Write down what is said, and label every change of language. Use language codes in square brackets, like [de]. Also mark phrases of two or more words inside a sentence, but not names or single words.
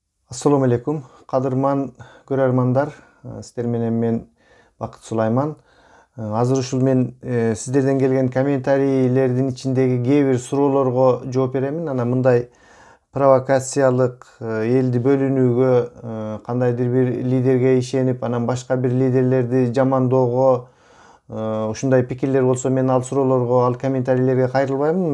[ar] السلام عليكم. [ky] Kadırman görermanlar. Sizler menen men Bakıt Sulayman. Azыр ушул мен сиздерден келген комментарийлердин ичиндеги кээ бир суроолорго жооп беремин. Анан мындай провокациялык элди бөлүнүүгө, кандайдыр бир лидерге ишенип, анан башка бир лидерлерди жамандоого ушундай пикирлер болсо мен ал суроолорго, ал комментарийлерге кайрылбаймын.